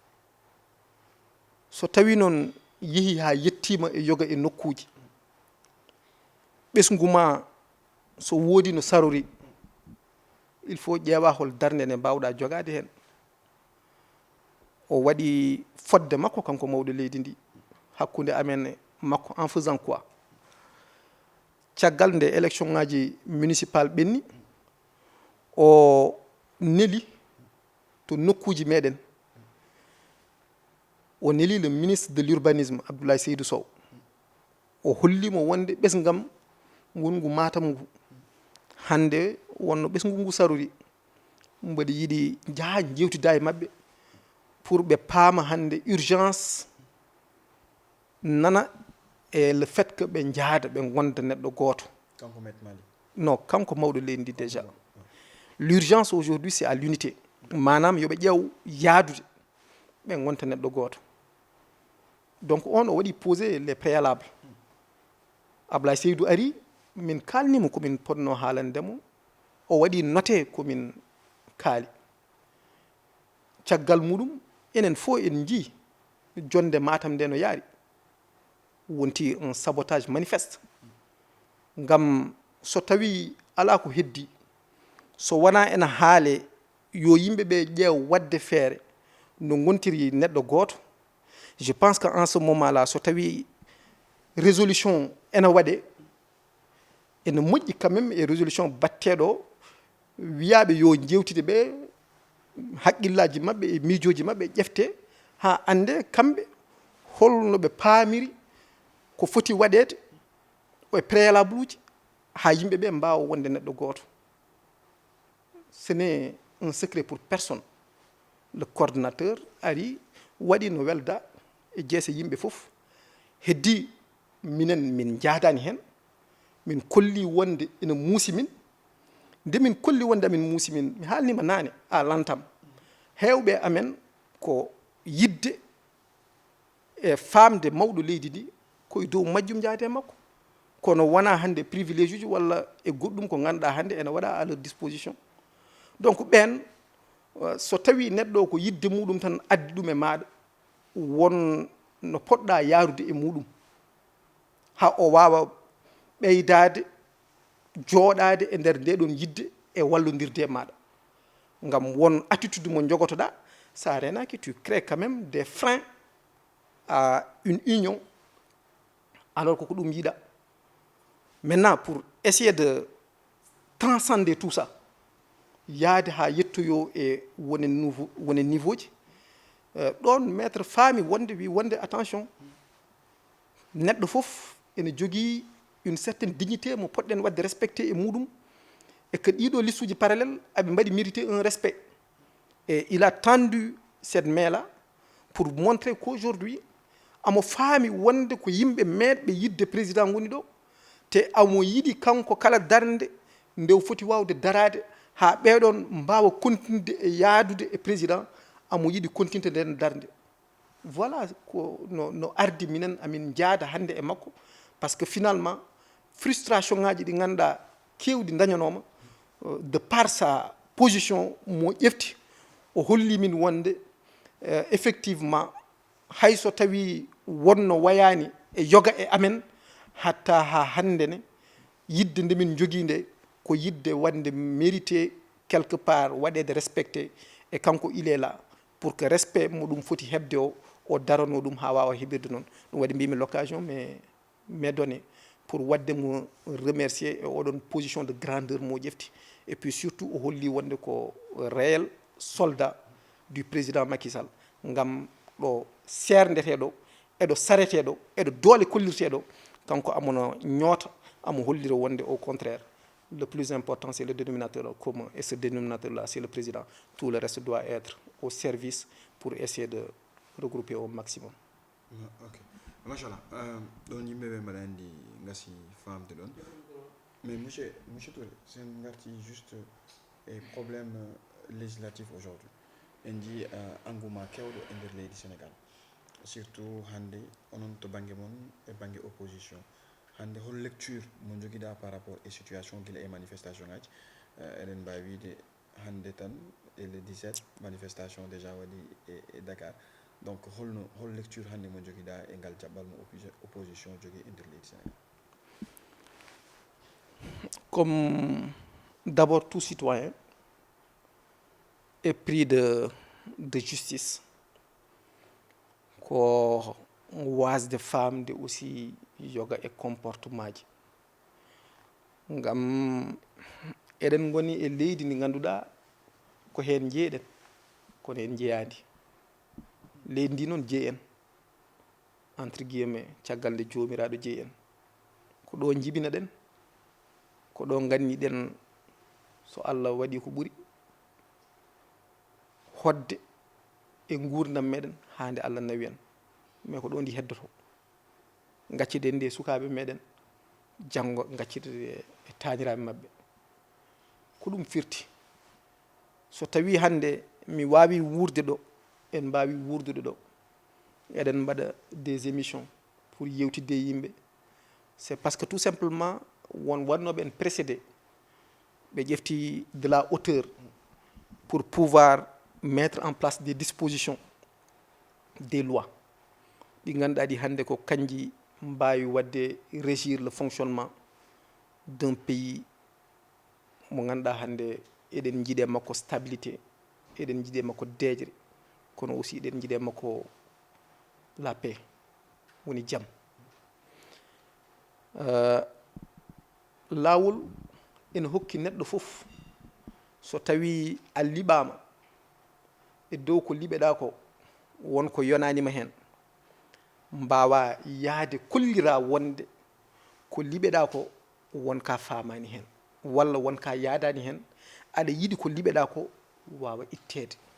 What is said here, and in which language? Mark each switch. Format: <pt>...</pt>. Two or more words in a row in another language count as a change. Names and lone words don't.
<ff>so tawi noon yeehi ha yettima e yoga e nokkuji ɓesgu ma so woodi no sarori</ff> <fr>il faut</fr> <ff>ƴeewa hol darde nde mbawɗa jogade hen o waɗi fodde makko kanko mawɗo leydi ndi hakkude amen e makko</ff> <fr>en faisant quoi</fr> <ff>caggal nde élection ngaji municipal ɓenni o neli to nokkuji meɗen o neli</ff> <fr>le ministre de l'urbanisme</fr> <ff>Abdoulaye Seydou Sow o hollimo wonde ɓesgam ngongu Matam ngu hande wonno ɓesgu ngu sarori mbaɗa yiiɗi jaaha jewtida e mabɓe pour ɓe paama hande urgence nana e</ff> <fr>le fait que</fr> <ff>ɓe jaada ɓe gonda neɗɗo gooto non kanko mawɗo leydi ndi</ff> <fr>déjà l'urgence aujourd'hui c'est à l'unité</fr> <ff>manam yoɓe ƴeew yaadude ɓe gonta neɗɗo gooto</ff> <fr>donc on</fr> <ff>o waɗi</ff> <fr>posé les préalables</fr> <ff>Ablaye Seydou ari min kalnimo komin ponno haalandemo o waɗi noté komin kaali caggal muɗum enen fof en jii jonde Matam nde no yaari wonti</ff> <fr>un sabotage manifeste</fr> <ff>ngam so tawi ala ko heddi so wona ena haale yo yimɓe ɓe ƴeew wadde feere no gontiri neɗɗo gooto</ff> <fr>je pense que en ce moment là</fr> <ff>so tawi résolution ena waɗe ene moƴƴi</ff> <fr>quand même</fr> <ff>e résolution batteɗo wiyaɓe yo jewtide ɓe haqqillaji mabɓe e miijoji mabɓe ƴefte ha ande kamɓe holno ɓe paamiri ko foti waɗede e préalable uji ha yimɓe ɓe mbawa wonde neɗɗo gooto</ff> <fr>ce n'est un secret pour personne le coordonnateur</fr> <ff>ari waɗi no welda e jeese yimɓe fof heddi minen min jaadani hen min kolli wonde ene muusi min nde min kolli wonde amin muusi min mi haalnima naane a lantam hewɓe amen ko yidde e famde mawɗo leydi ndi koye dow majjum jaade makko kono wona hande privilége uji walla e goɗɗum ko ganduɗa hande ene waɗa</ff> <fr>à leur disposition donc</fr> <ff>ɓen so tawi neɗɗo ko yidde muɗum tan addi ɗum e maɗa won no poɗɗa yaarude e muɗum ha o wawa ɓeydade jooɗade e nder nde ɗon yidde e wallodirde e maɗa ngam won attitude mo jogotoɗa sa renaki</ff> <fr>tu crées quand même des freins à une union alors que</fr> <ff>ko ɗum yiiɗa</ff> <fr>maintenant pour essayer de transcender tout ça</fr> <ff>yaade ha yettoyo e wonen niveau ji ɗon maître faami wonde wi wonde attention neɗɗo fof ene jogii</ff> <fr>une certaine dignité</fr> <ff>mo poɗɗen wadde respecté e muɗum</ff> <fr>et que</fr> <ff>ɗiɗo listuji parallèle aɓe mbaɗi</ff> <fr>mérité un respect et il a tendu cette main là pour montrer qu'aujourd'hui</fr> <ff>amo faami wonde ko yimɓe meɗɓe yidde président ngoni ɗo te amo yiɗi kanko kala darde nde foti wawde darade ha ɓeɗon mbawa continude e yaadude e président amo yiɗi continude nden darde voilà ko no ardi minen amin jaada hande e makko</ff> <fr>par ce que finalement frustration</fr> <ff>ngaji ɗi ganduɗa kewɗi dañanoma</ff> <fr>de par sa position</fr> <ff>mo ƴefti o holli min wonde effectivement hayso tawi wonno wayani e yoga e amen hatta ha hande ne yidde nde min jogui nde ko yidde wande</ff> <fr>mérité quelque part</fr> <ff>waɗede respecté e kanko</ff> <fr>il est là pour que respect</fr> <ff>mo ɗum foti hebde o darano ɗum ha wawa heɓirde noon ɗum waɗi mbimi</ff> <fr>l'occasion mais donné pour</fr> <ff>wadde mo remercier e oɗon</ff> <fr>position de grandeur</fr> <ff>mo ƴefti</ff> <fr>et puis surtout</fr> <ff>o holli wonde ko</ff> <fr>réel soldat du président Macky Sall</fr> <ff>ngam ɗo serndeteɗo eɗo sareteɗo eɗo doole kollirteɗo kanko amono ñoota amo hollira wonde</ff> <fr>au contraire le plus important c'est le dénominateur commun et ce dénominateur là c'est le président tout le reste doit être au service pour essayer de regrouper au maximum.</fr> <ff>Ok machallah ɗon yimɓeɓe mbaɗa andi gasi famde ɗon mais monsieur Touré sen garti juste e</ff> <fr>problème législatif aujourd'hui</fr> <ff>en jii engouement kewɗo e nder leydi sénégal surtout hande onon to banggue mon e banggue opposition hande hol lecture mo joguiɗa</ff> <fr>par rapport</fr> <ff>e situation guila e manifestation ngaji eɗen mbawi wiide hande tan e</ff> <fr>le 17 manifestation déjà</fr> <ff>waɗi e Dakar donc hol lecture hande mo joguiɗa e ngal jaɓɓal mo opposition jogui e nder leydi sénégal.</ff> <fr>Comme d'abord tout citoyen est pris de justice</fr> <ff>ko wasde famde</ff> <fr>aussi</fr> <ff>yoga e</ff> <fr>comportement ji</fr> <ff>ngam eɗen goni e leydi ndi ganduɗa ko hen jeeɗen kono en jeeyadi leydi ndi noon jeeyen</ff> <fr>entre guillemets</fr> <ff>caggal nde jomiraɗo jeeyen ko ɗo jibina ɗen ko ɗo ganniɗen so Allah waɗi ko ɓuuri hodde e gurdam meɗen hande Allah nawi en mais ko ɗo ndi heddoto gacciden nde sukaɓe meɗen janggo gaccide e taniraɓe mabɓe ko ɗum firti so tawi hande mi wawi wurde ɗo en mbawi wurdude ɗo eɗen mbaɗa</ff> <fr>des émissions pour</fr> <ff>yewtidde yimɓe</ff> <fr>c'est parce que tout simplement</fr> <ff>won wannoɓe en précédé ɓe ƴefti</ff> <fr>de la hauteur pour pouvoir mettre en place des dispositions des lois</fr> <ff>ɗi ganduɗa ɗi hande ko kanji mbawi wadde</ff> <fr>régir le fonctionnement d'un pays</fr> <ff>mo ganduɗa hande eɗen jiiɗe makko stabilité eɗen jiiɗe makko deejre kono aussi eɗen jiiɗe makko</ff> <fr>la paix</fr> <ff>woni jaam lawol ene hokki neɗɗo fof so tawi a liɓama e dow ko liɓeɗa ko wonko yonanima hen mbawa yaade kollira wonde ko liɓeɗa ko wonka famani hen walla wonka yadani hen aɗa yiiɗi ko liɓeɗa ko wawa ittede</ff>